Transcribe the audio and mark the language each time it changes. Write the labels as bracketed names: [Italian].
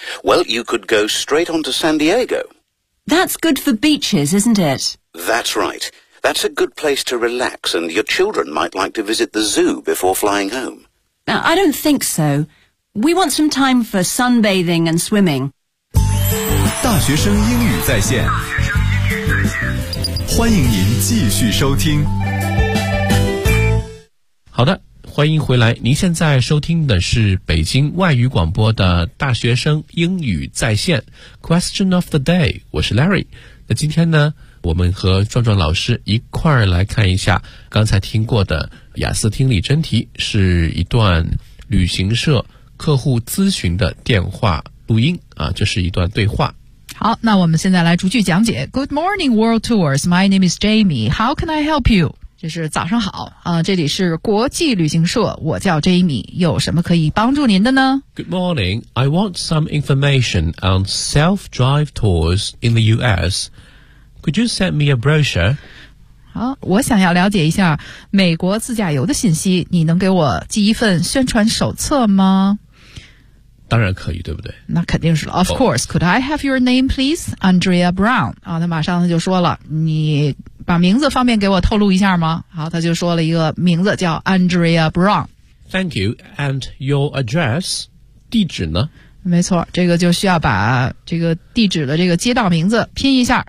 [English] Well, you could go straight on to San Diego. That's good for beaches, isn't it? That's right. That's a good place to relax, and your children might like to visit the zoo before flying home. Now, I don't think so. We want some time for sunbathing and swimming. [Chinese] 大学生英语在线，欢迎您继续收听。好的。欢迎回来，您现在收听的是北京外语广播的大学生英语在线 Question of the Day， 我是 Larry。那今天呢，我们和壮壮老师一块儿来看一下刚才听过的雅思听力真题，是一段旅行社客户咨询的电话录音啊，这是一段对话。好，那我们现在来逐句讲解。 [English] Good morning, World Tours. My name is Jamie. How can I help you? [Chinese] 就是早上好啊，这里是国际旅行社，我叫 Jamie， 有什么可以帮助您的呢？ [English] Good morning, I want some information on self-drive tours in the US. Could you send me a brochure? [Chinese] 好，我想要了解一下美国自驾游的信息，你能给我寄一份宣传手册吗？当然可以，对不对？那肯定是了。 [English] Of course, could I have your name, please? Andrea Brown. [Chinese] 啊，他马上就说了，你把名字方便给我透露一下吗？好，他就说了一个名字叫 Andrea Brown。 [English] Thank you. And your address? [Chinese] 地址呢？没错，这个就需要把这个地址的这个街道名字拼一下。